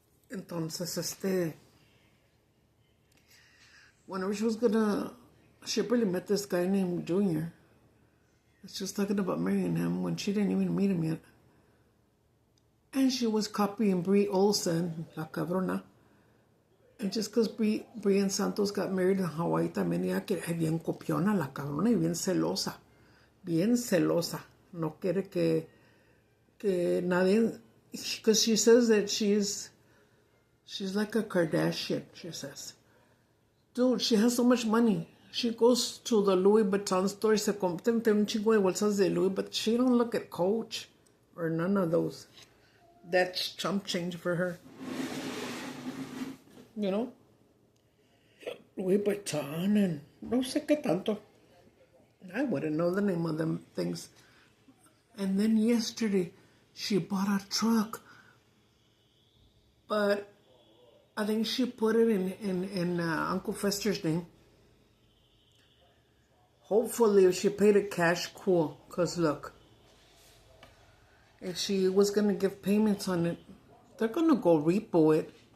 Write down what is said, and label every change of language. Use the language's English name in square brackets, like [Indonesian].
[Spanish] Entonces, [English] whenever she really met this guy named Junior. She was talking about marrying him when she didn't even meet him yet. And she was copying Brie Olsen, [Spanish] la cabrona. [English] And just because Brie and Santos got married in Hawaii, [Spanish] también ella que es bien copiona, la cabrona, y bien celosa. Bien celosa. No quiere que nadie, [English] because she says that she's She's like a Kardashian, she says. Dude, she has so much money. She goes to the Louis Vuitton store [Spanish] y se compra un chingo de bolsas de Louis, [English] but she don't look at Coach or none of those. That's chump change for her. You know? [Spanish] Louis Vuitton and no sé qué tanto. [English] I wouldn't know the name of them things. And then yesterday, she bought a truck. But I think she put it in Uncle Fester's name. Hopefully, if she paid it cash, cool. Because look, if she was going to give payments on it, they're going to go repo it.